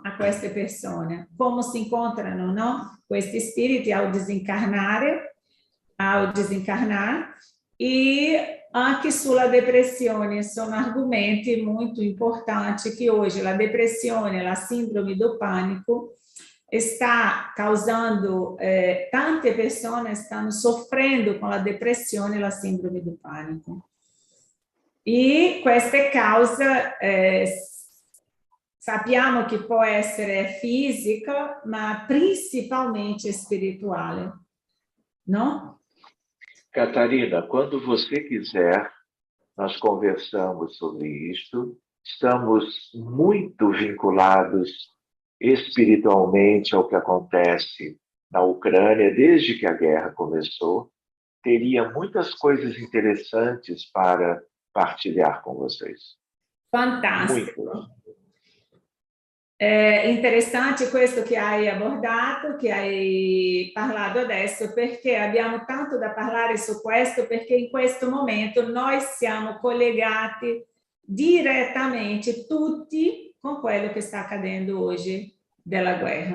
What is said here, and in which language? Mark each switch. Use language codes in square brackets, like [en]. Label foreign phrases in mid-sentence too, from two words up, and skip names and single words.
[it] A queste persone. Come si incontrano, no? Questi spiriti [pt] ao desencarnar [it] e anche sulla depressione sono argomenti molto importanti che oggi la depressione, la sindrome [pt] do pânico está causando, [it] tante persone stanno soffrendo con la depressione e la sindrome [pt] do panico. [it] E queste cause sappiamo che può essere fisica, ma principalmente spirituale, [pt] não? Catarina, quando você quiser, nós conversamos sobre isto. Estamos muito vinculados espiritualmente ao que acontece na Ucrânia desde que a guerra começou. Teria muitas coisas interessantes para partilhar com vocês. Fantástico. Muito. [it] È interessante questo che hai abordato, che hai parlato adesso, perché abbiamo tanto da parlare su questo, perché in questo momento noi siamo collegati direttamente tutti con quello che sta accadendo oggi della guerra.